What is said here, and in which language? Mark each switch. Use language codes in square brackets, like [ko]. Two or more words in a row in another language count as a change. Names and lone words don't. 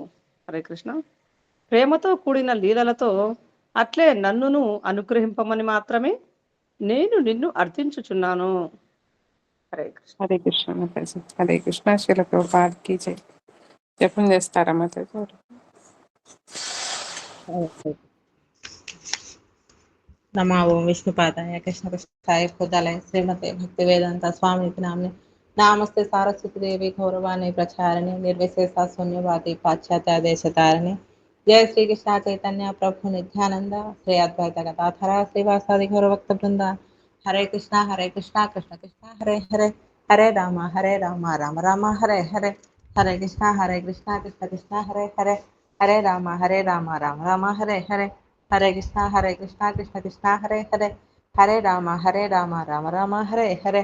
[sa] హరే కృష్ణ. [te] ప్రేమతో కూడిన లీలలతో అట్లే నన్నును అనుగ్రహింపమని మాత్రమే నేను నిన్ను అర్థించుచున్నాను. [sa] హరే కృష్ణ. హరే కృష్ణ [te] మాతాజీ. [sa] హరే కృష్ణ. [te] శిల ప్రభుపాదకి జై. జపం చేస్తారా మాతాజీ? [sa] नमो ओम विष्णुपादाय कृष्णपृष्ठाय भूतले श्रीमते भक्तिवेदांत स्वामी नाम्ने नामस्ते सारस्वती देवी गौरवाणी प्रचारिणे निर्विशेषा शून्यवादी पाश्चात्य देशतारिणे जय श्री कृष्ण चैतन्य प्रभु नित्यानंद श्री अद्वैत गदाधर श्रीवासादि गौरभक्त वृंद. हरे कृष्णा कृष्ण कृष्ण हरे हरे हरे राम राम राम हरे हरे. हरे कृष्ण कृष्ण कृष्ण हरे हरे हरे राम राम राम हरे हरे. हरे कृष्ण कृष्ण कृष्ण हरे हरे हरे राम राम राम हरे हरे.